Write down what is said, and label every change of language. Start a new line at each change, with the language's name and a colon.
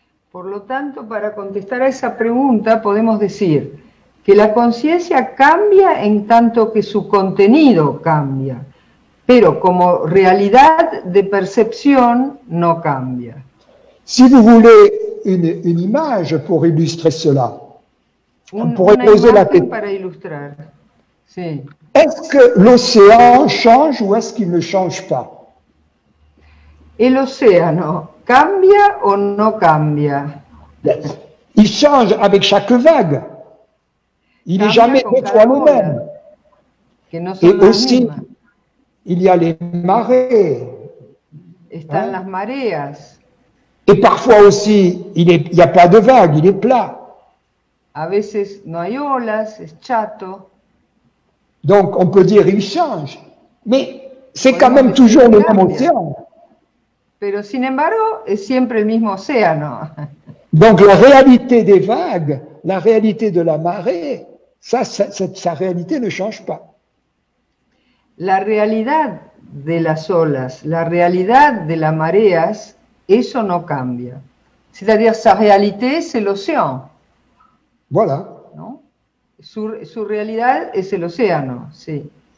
Spanish: Por lo tanto, para contestar a esa pregunta podemos decir que la conciencia cambia en tanto que su contenido cambia, pero como realidad de percepción no cambia.
French: Si vous voulez une image pour illustrer cela, on pourrait poser la question.
Spanish: Para ilustrar. Sí.
French: Est-ce que l'océan change ou est-ce qu'il ne change pas?
Spanish: El océano, ¿cambia o no cambia?
French: Il change avec chaque vague. Il n'est jamais deux fois le même. Et aussi, il y a les marées.
Spanish: Están las mareas.
French: Et parfois aussi, il n'y a pas de vague, il est plat.
Spanish: A veces no hay olas, es chato.
French: Donc, on peut dire il change. Mais c'est quand même toujours le même océan.
Spanish: Pero sin embargo, es siempre el mismo océano.
French: Donc, la réalité des vagues, la réalité de la marée, sa réalité ne change pas.
Spanish: La realidad de las olas, la realidad de las mareas, eso no cambia.
French: C'est-à-dire, sa réalité, c'est l'océan. Voilà.
Spanish: ¿No? Su realidad es el océano, sí.